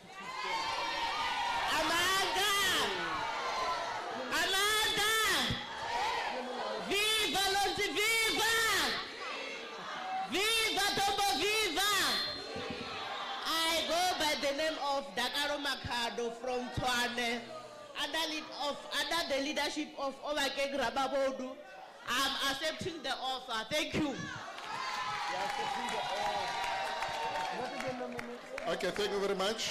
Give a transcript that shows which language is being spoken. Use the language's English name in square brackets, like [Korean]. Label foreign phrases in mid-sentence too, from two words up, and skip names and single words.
[English] Amanda! Amanda! Viva Lonzi, viva! Viva Tobo, viva! I go by the name of Dakaro Makado from Tswane, under the leadership of Obake Grababodu. I'm accepting the offer. Thank you. Okay, thank you very much.